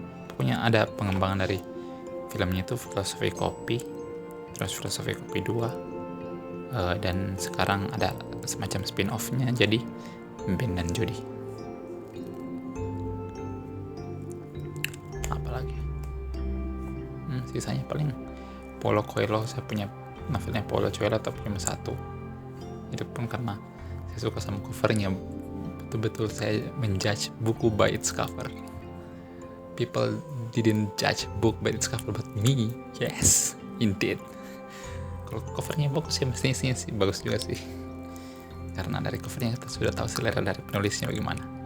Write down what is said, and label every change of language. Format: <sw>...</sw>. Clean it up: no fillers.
<id>Pokoknya ada pengembangan dari filmnya itu Filosofi Kopi, terus Filosofi Kopi 2, dan sekarang ada semacam spin-off-nya jadi Ben dan Jody. Apalagi sisanya paling Paulo Coelho. Saya punya novelnya Paulo Coelho tapi cuma 1. Itu pun karena saya suka sama covernya. Betul-betul saya menjudge buku</id> <en>by its cover. People didn't judge book by its cover, but me, yes, indeed.</en> <id>Kalau covernya bagus ya, mestinya sih bagus juga sih. Karena dari covernya kita sudah tahu selera dari penulisnya bagaimana.</id>